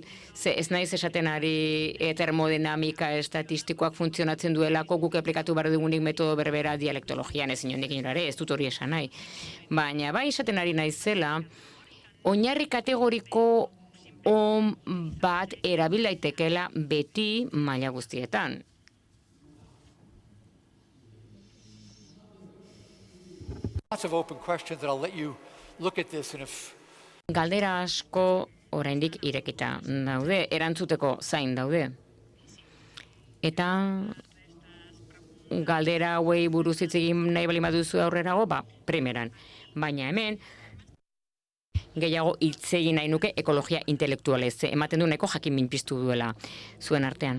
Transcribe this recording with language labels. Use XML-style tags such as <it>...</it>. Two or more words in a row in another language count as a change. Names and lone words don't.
<eu>Ze ez naiz esaten ari termodinamika estatistikoak funtzionatzen duelako guk aplikatu behar dugunik metodo berbera dialektologian ez inondik inorare, ez dut hori esan nahi. Baina bai esaten ari naizela, oinarri kategoriko on bat erabil daitekela beti maila guztietan.</eu> <en>Lots of open questions that I'll let you look at this and if</en> <eu>Galdera asko oraindik irekita daude, erantzuteko zain daude. Eta galdera hauei buruz hitz egin nahi bali baduzu aurrerago, primeran. Baina hemen gehiago hitz egin nahi nuke ekologia intelektualez, ematen du nahiko jakin minpiztu duela zuen artean.</eu>